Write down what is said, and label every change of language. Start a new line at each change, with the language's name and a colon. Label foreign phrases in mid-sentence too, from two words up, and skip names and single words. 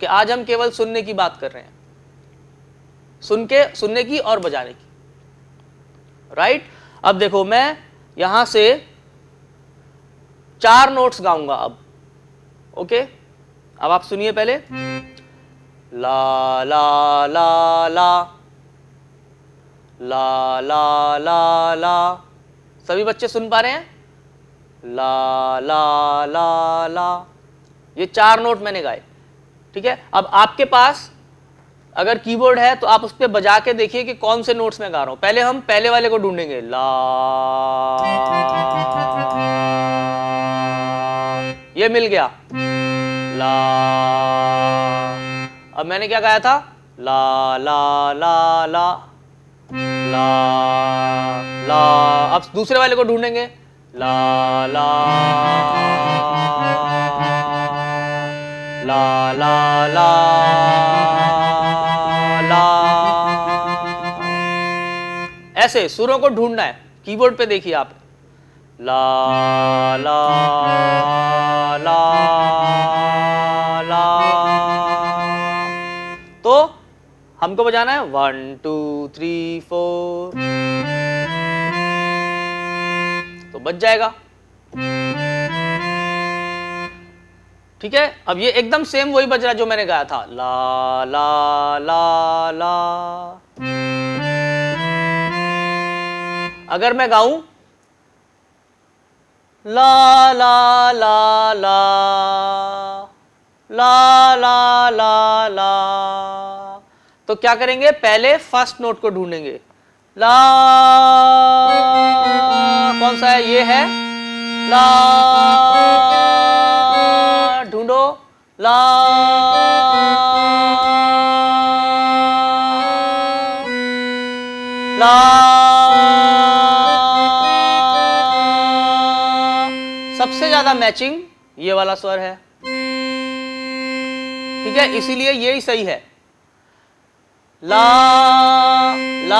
Hindi: आज हम केवल सुनने की बात कर रहे हैं, सुनने की और बजाने की, राइट। अब देखो, मैं यहां से 4 नोट्स गाऊंगा अब। ओके, अब आप सुनिए पहले। ला ला ला ला ला ला ला ला, सभी बच्चे सुन पा रहे हैं? ला ला ला ला, ये 4 नोट मैंने गाए, ठीक है। अब आपके पास अगर कीबोर्ड है तो आप उस पर बजा के देखिए कि कौन से नोट्स मैं गा रहा हूं। पहले हम पहले वाले को ढूंढेंगे, ला, ये मिल गया, ला। अब मैंने क्या गाया था? ला ला ला ला ला ला। अब दूसरे वाले को ढूंढेंगे, ला ला ला ला ला ला। ऐसे सुरों को ढूंढना है, कीबोर्ड पे देखिए आप। ला ला ला ला। तो हमको बजाना है 1 2 3 4, तो बज जाएगा, ठीक है। अब ये एकदम सेम वही बज रहा है जो मैंने गाया था, ला ला ला ला। अगर मैं गाऊं ला ला ला ला ला ला ला ला, तो क्या करेंगे? पहले
English: first note
Hindi: को ढूंढेंगे। ला कौन सा है? ये है ला, ढूंढो। ला ला, सबसे ज्यादा मैचिंग ये वाला स्वर है, ठीक है, इसीलिए यही सही है, ला ला।